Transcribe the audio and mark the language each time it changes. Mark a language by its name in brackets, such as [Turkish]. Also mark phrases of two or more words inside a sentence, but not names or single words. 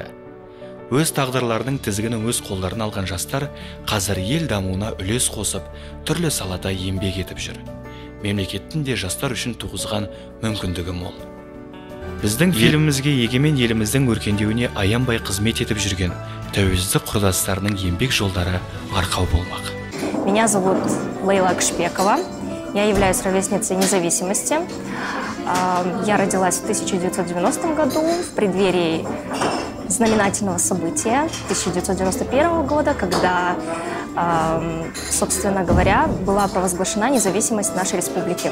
[Kazakh] Өз тағдырларының тізгінін өз қолдарына алған жастар қазір ел дамуына үлес қосып, түрлі салада еңбек етіп жүр. Мемлекеттің де жастар үшін туғызған мүмкіндігі мол. Біздің фильмімізге егемен еліміздің өркендеуіне аянбай қызмет етіп жүрген тәуелсіздік құрдастарының еңбек жолдары арқау болмақ. [Russian] Меня зовут Лейла Кшпекова. Я являюсь ровесницей независимости. Я родилась в 1990 году в преддверии знаменательного события 1991 года, когда, собственно говоря, была провозглашена независимость нашей республики.